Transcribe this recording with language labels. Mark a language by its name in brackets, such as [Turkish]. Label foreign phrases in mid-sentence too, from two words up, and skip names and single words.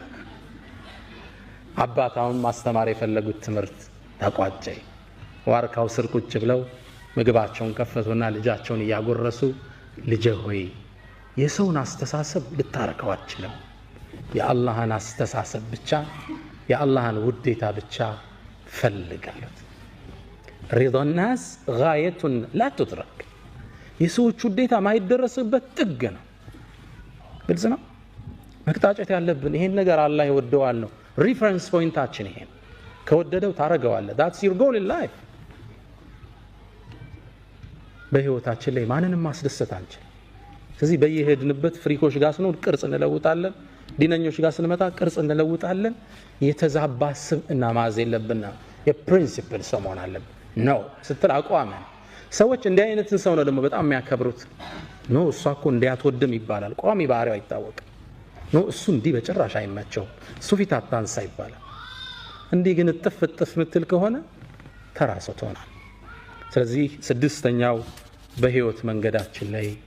[Amharic] አባታውን ማስተማር የፈለጉት ትምህርት ተቋጨ ዋርካው ስር ቁጭ ብለው ምግባቸውን ከፈቱና ልጃቸውን ያጎረሱ ልጄ ሆይ የሰውን አስተሳሰብ ልታረከው አትችልም የአላህን አስተሳሰብ ብቻ የአላህን ውዴታ ብቻ ፈልጋሉት [Arabic] رضا الناس غاية لا تدرك [Amharic] የሰዎች ውዴታ ማይደረስበት ጥግ ነው ግልጽ ነው መቅጣጨት ያለብን ይሄን ነገር አላህ ይወደዋል ነው ሪፈረንስ ፖይንታችን ይሄን ከወደደው ታረጋዋለህ [English] that's your goal in life [Amharic] በህይወታችን ላይ ማንንም ማስደሰት አንችል ስለዚህ በየሄድንበት ፍሪኮች ጋር ስንሆን ቅርጽ እንለውጣለን ዲነኞች ጋር ስንመጣ ቅርጽ እንለውጣለን የተዛባ ስብዕና ማዝ የለብንና የፕሪንሲፕል ሰው መሆን አለብን ነው ስትል አቋመን ሰዎች እንዲህ አይነትን ሰው ነው ደግሞ በጣም የሚያከብሩት ነው እሷ እኮ እንዲያትወድም ይባላል ቋሚ ባህሪው አይታወቅም ነው እሱ እንዲህ በጭራሽ አይመቸው እሱ ፊት አታንሳ ይባላል እንዲህ ግን ጥፍ ምትል ከሆነ ተራሰው ትሆናል ስለዚህ ስድስተኛው በህይወት መንገዳችን ላይ